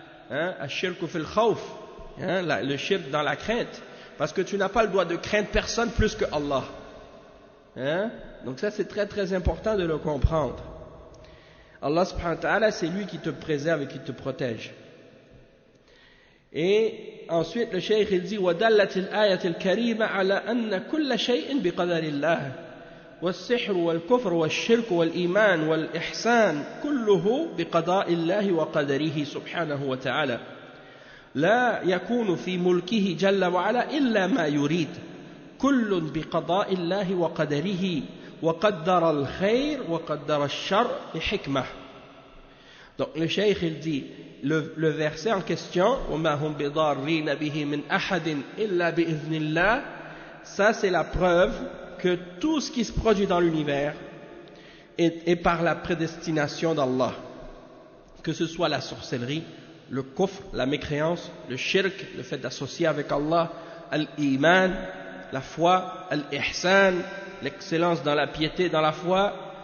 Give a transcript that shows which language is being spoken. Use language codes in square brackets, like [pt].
[ar] Ash-shirku fil khawf. [fr] Le shirk dans la crainte. Parce que tu n'as pas le droit de craindre personne plus que Allah. Donc ça, c'est très très important de le comprendre. Allah subhanahu wa ta'ala, c'est lui qui te préserve et qui te protège. Et ensuite, le cheikh il dit [ar] وَدَلَّتِ الْآيَةِ الْكَرِيمَةِ عَلَى أَنَّ كُلَّ شَيْءٍ بِقَدَرِ اللَّهِ والسحر والكفر والشرك والإيمان والإحسان كله بقضاء الله وقدره سبحانه وتعالى لا يكون في ملكه جل وعلا إلا ما يريد كل بقضاء الله وقدره وقدر الخير وقدر الشر بحكمة. [fr] Donc le cheikh il dit le verset en question [ar] وما هم بضارين به من أحد إلا بإذن الله, [fr] ça c'est la preuve que tout ce qui se produit dans l'univers est par la prédestination d'Allah, que ce soit la sorcellerie, le kufr, la mécréance, le shirk, le fait d'associer avec Allah, al-iman, la foi, al-ihsan, l'excellence dans la piété, dans la foi.